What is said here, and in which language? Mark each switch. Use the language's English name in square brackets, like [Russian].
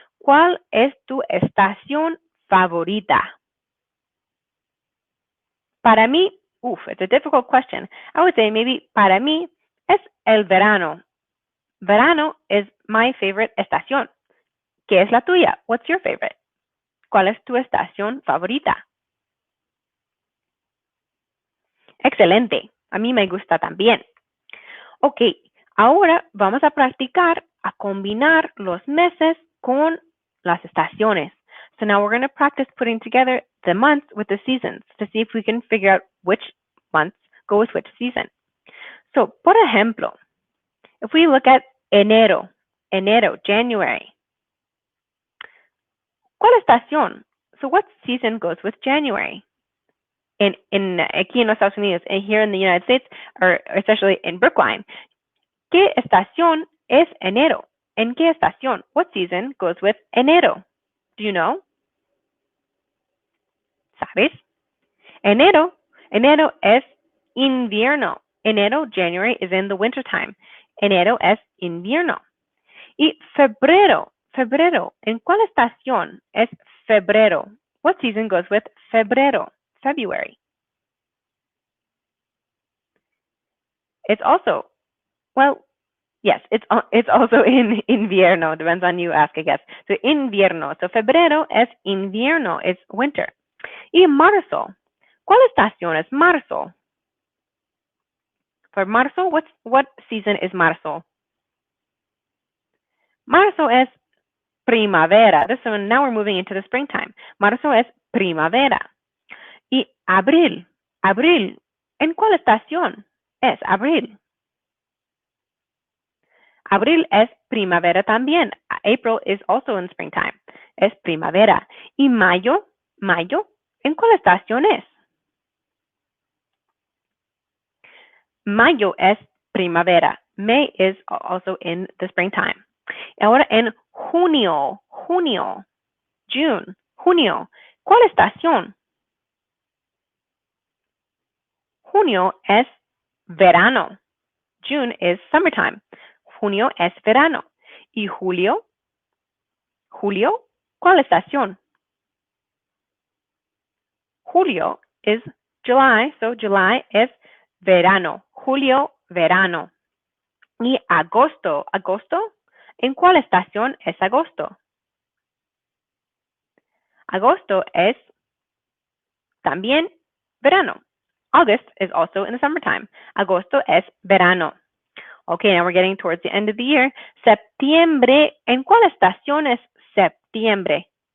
[Spanish] ¿Cuál es tu estación favorita? Para mí, [English] it's a difficult question. I would say maybe [Spanish] para mí es el verano. [English] Verano is my favorite estación. [Spanish] ¿Qué es la tuya? [English] What's your favorite? [Spanish] ¿Cuál es tu estación favorita? Excelente. A mí me gusta también. Ok, ahora vamos a practicar a combinar los meses con las estaciones. [English] So now we're going to practice putting together the months with the seasons to see if we can figure out which months go with which season. So, por ejemplo, if we look at enero, January. [Spanish] ¿Cuál estación? [English] So what season goes with January? [Spanish] Aquí en los Estados Unidos, [English] and here in the United States, or especially in Brookline, [Spanish] ¿qué estación es enero? ¿En qué estación? [English] What season goes with enero? Do you know? [Spanish] ¿Sabes? Enero es invierno. [English] Enero, January, is in the winter time. [Spanish] Enero es invierno. Y febrero, ¿en cuál estación es febrero? [English] What season goes with febrero? February. It's also, well, yes, it's also in invierno. Depends on you ask, I guess. [Spanish] So invierno. So febrero es invierno, [English] it's winter. [Spanish] Y marzo. ¿Cuál estación es marzo? [English] For marzo, what season is marzo? [Spanish] Marzo es primavera. [English] So now we're moving into the springtime. [Spanish] Marzo es primavera. Y abril. ¿En cuál estación es abril? Abril es primavera también. [English] April is also in springtime. [Spanish] Es primavera. Y mayo, ¿en cuál estación es? Mayo es primavera. [English] May is also in the springtime. [Spanish] Ahora en junio, June, junio. ¿Cuál estación? Junio es verano. [English] June is summertime. [Spanish] Junio es verano. ¿Y julio? ¿Cuál estación? [English] Julio is July, so July is verano. [Spanish] Julio, verano. Y agosto, ¿en cuál estación es agosto? Agosto es también verano. [English] August is also in the summertime. [Spanish] Agosto es verano. [English] Okay, now we're getting towards the end of the year. [Spanish] Septiembre, ¿en cuál estación es septiembre?